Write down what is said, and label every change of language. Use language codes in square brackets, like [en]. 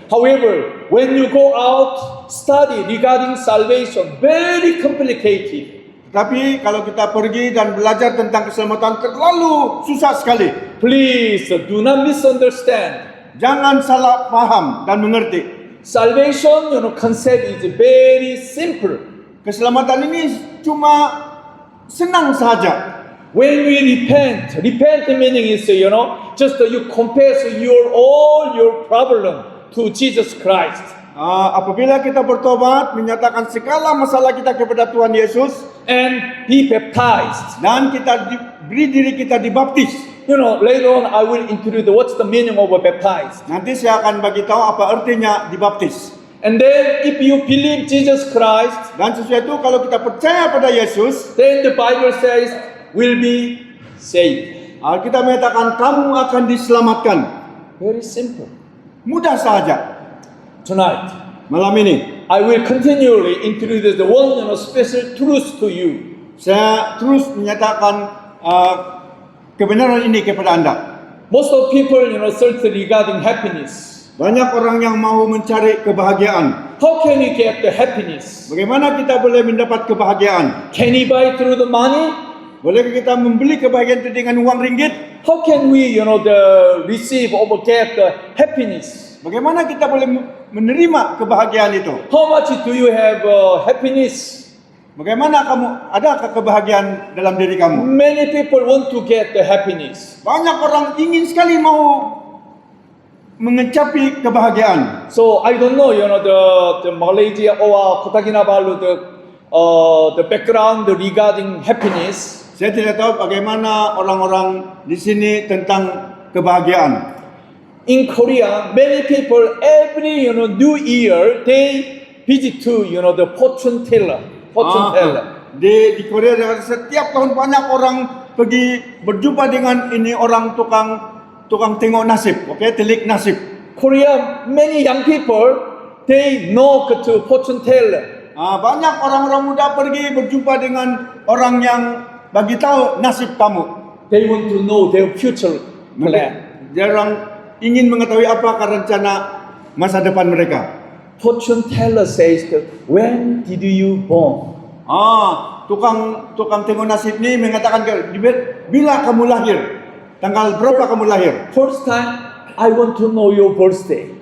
[en] However, when you go out, study regarding salvation, very complicated. [ms] Tapi kalau kita pergi dan belajar tentang keselamatan terlalu susah sekali. [en] Please do not misunderstand. [ms] Jangan salah paham dan mengerti. [en] Salvation, concept is very simple. [ms] Keselamatan ini cuma senang saja. [en] When we repent meaning is, just you confess all your problem to Jesus Christ. [ms] Apabila kita bertobat, menyatakan segala masalah kita kepada Tuhan Yesus, [en] and be baptized. [ms] dan kita beri diri kita dibaptis. [en] Later on I will introduce what's the meaning of baptized. [ms] Nanti saya akan bagi tahu apa artinya dibaptis. [en] And then if you believe Jesus Christ, [ms] Dan sesuatu kalau kita percaya pada Yesus, [en] then the Bible says will be saved. [ms] Alkitab mengatakan kamu akan diselamatkan. [en] Very simple. [ms] Mudah saja. [en] Tonight [ms] Malam ini [en] I will continually introduce the one special truth to you. [ms] saya terus menyatakan kebenaran ini kepada Anda. [en] Most of people, search regarding happiness. [ms] Banyak orang yang mau mencari kebahagiaan. [en] How can you get the happiness? [ms] Bagaimana kita boleh mendapat kebahagiaan? [en] Can you buy through the money? [ms] Bolehkah kita membeli kebahagiaan itu dengan uang ringgit? [en] How can we, receive or get the happiness? [ms] Bagaimana kita boleh menerima kebahagiaan itu? [en] How much do you have happiness? [ms] Bagaimana adakah kebahagiaan dalam diri kamu? [en] Many people want to get the happiness. [ms] Banyak orang ingin sekali mau mengecapi kebahagiaan. [en] So I don't know, the Malaysia or Kota Kinabalu, the background regarding happiness. [ms] Saya tidak tahu bagaimana orang-orang di sini tentang kebahagiaan. [en] In Korea, many people every New Year they visit to the fortune teller. [ms] Di Korea setiap tahun banyak orang pergi berjumpa dengan ini orang tukang tengok nasib, telik nasib. [en] Korea, many young people they knock to fortune teller. [ms] Banyak orang-orang muda pergi berjumpa dengan orang yang bagi tahu nasib kamu. [en] They want to know their future plan. [ms] Jarang ingin mengetahui apakah rencana masa depan mereka. [en] Fortune teller says, when did you born? [ms] Tukang tengok nasib ini mengatakan bila kamu lahir, tanggal berapa kamu lahir. [en] First time, I want to know your birthday.